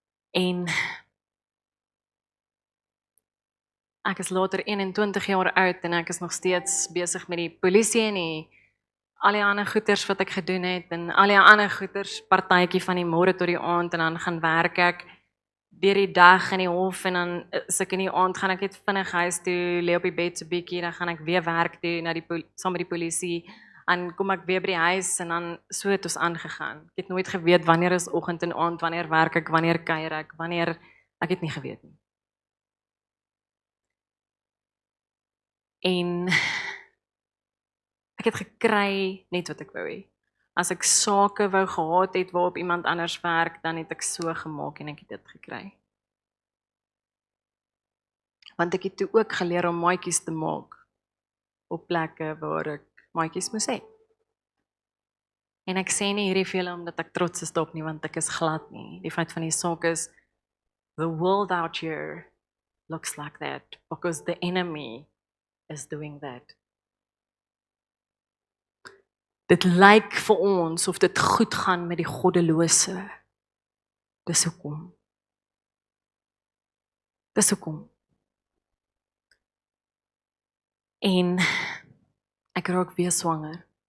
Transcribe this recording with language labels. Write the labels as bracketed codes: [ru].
[af] En ek is later 21 jaar oud en ek is nog steeds besig met die polisie en al die ander goeters wat ek gedoen het en al die ander goeters, partytjie van die môre tot die aand en dan gaan werk ek deur die dag in die hof en dan is ek in die aand gaan ek net vinnig huis toe, lê op die bed so bietjie, dan gaan ek weer werk toe na saam met die polisie. En kom ek weer by die huis en dan so het ons aangegaan. Ek het nooit geweet wanneer is oggend en aand, wanneer werk ek, wanneer kuier ek, ek het nie geweet nie. En ek het gekry net wat ek wou hê. As ek sake wou gehad het waarop iemand anders werk, dan het ek so gemaak en ek het dit gekry. Want ek het toe ook geleer om maatjies te maak op plekke waar ek maatjies moes hê. En ek sê nie hierdie vir julle omdat ek trots is daarop nie, want ek is glad nie. Die feit van die saak is, [en] the world out here looks like that, because the enemy is doing that. [af] Dit lyk vir ons of dit goed gaan met die goddelose. Dis hoekom. Dis hoekom. En ek raak weer swanger.